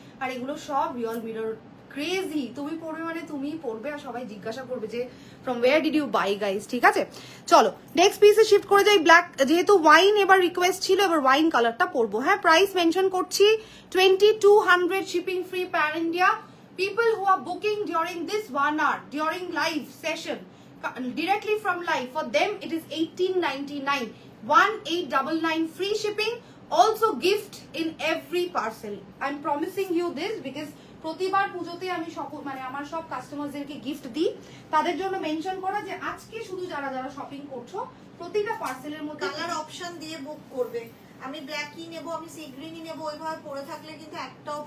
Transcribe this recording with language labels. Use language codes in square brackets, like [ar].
[bn] আর এগুলো সব real mirror. Crazy, তুমি পড়বে মানে তুমি পড়বে, আর সবাই জিজ্ঞাসা করবে যে [en] from where did you buy guys, [bn] ঠিক আছে। চলো নেক্সট পিসে শিফট করে যাই। ব্ল্যাক, যেহেতু ওয়াইন এবার রিকোয়েস্ট ছিল, এবার ওয়াইন কালারটা পরবো, হ্যাঁ প্রাইস মেনশন করছি 2200, shipping free pan India. [en] People who are booking during this 1 hour during live session directly from live, for them it is 1899, 1899 free shipping, also gift in every parcel. I'm promising you this because [bn] প্রতিবার পুজোতে আমি মানে আমার সব কাস্টমারদেরকে gift দিই, তাদের জন্য mention করা যে আজকে শুধু যারা শপিং করছো প্রতিটা পার্সেলের মধ্যে কালার অপশন দিয়ে বুক করবে। আমি ব্ল্যাকই নেব, আমি সি গ্রিনই নেব, ওইভাবে পরে থাকলে কিন্তু একটাও